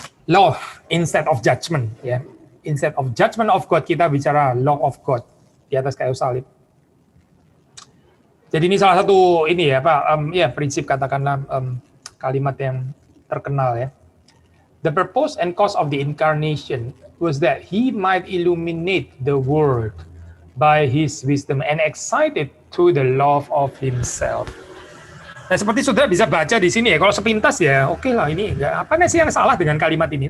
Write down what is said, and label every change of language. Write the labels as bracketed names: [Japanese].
[English] Love instead of judgment ya. Instead of judgment of God [Indonesian] kita bicara [English] love of God [Indonesian] di atas kayu salib. Jadi ini salah satu ini ya Pak, ya prinsip katakanlah kalimat yang terkenal ya. [English] The purpose and cause of the incarnation was that he might illuminate the world by his wisdom and excited to the love of himself. [Indonesian] Nah, seperti saudara bisa baca di sini ya, kalau sepintas ya, oke lah ini, apa sih yang salah dengan kalimat ini?